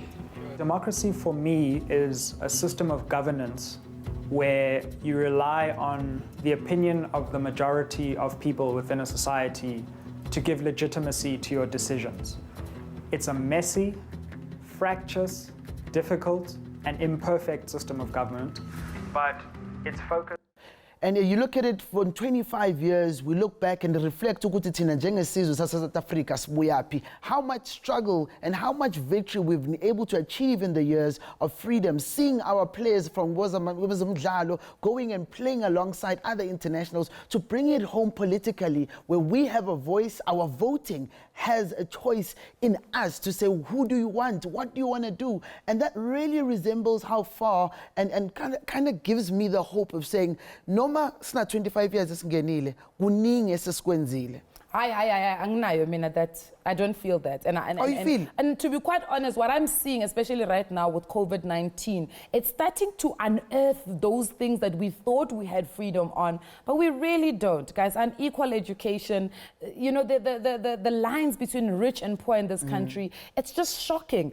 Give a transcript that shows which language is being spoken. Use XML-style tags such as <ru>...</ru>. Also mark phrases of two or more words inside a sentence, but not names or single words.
<en>Democracy for me is a system of governance where you rely on the opinion of the majority of people within a society to give legitimacy to your decisions. It's a messy, fractious, difficult, and imperfect system of government, but it's focused. And you look at it for 25 years, we look back and reflect</en> <zu>ukuthi thina njengesizwe South Africa sibuyaphi,</zu> <en>how much struggle and how much victory we've been able to achieve in the years of freedom, seeing our players from Wazamdlalo going and playing alongside other internationals to bring it home politically, where we have a voice, our voting has a choice in us to say, who do you want, what do you want to do? And that really resembles how far and kind of gives me the hope of saying,</en> <zu>noma sina</zu> <en>25 years</en> <zu>esingenile kuningi esesikwenzile. Anginayo mina</zu> <en>that I don't feel that. And to be quite honest, what I'm seeing, especially right now with COVID-19, it's starting to unearth those things that we thought we had freedom on, but we really don't, guys. Unequal education, you know, the lines between rich and poor in this country, it's just shocking.</en>